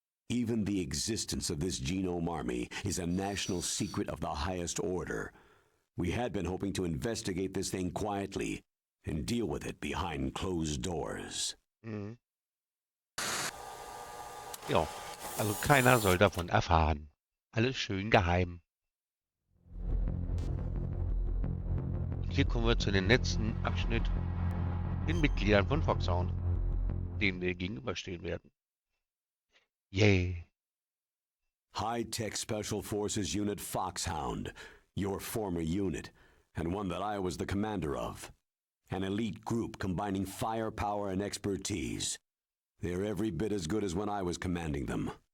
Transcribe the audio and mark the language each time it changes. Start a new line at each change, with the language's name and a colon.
English: Even the existence of this genome army is a national secret of the highest order. We had been hoping to investigate this thing quietly and deal with it behind closed doors. Mhm.
German: Ja, also keiner soll davon erfahren. Alles schön geheim. Und hier kommen wir zu dem letzten Abschnitt, den Mitgliedern von Foxhound, denen wir gegenüberstehen werden. Yay.
English: High-Tech Special Forces Unit Foxhound, your former unit, and one that I was the commander of. An elite group combining firepower and expertise. They're every bit as good as when I was commanding them.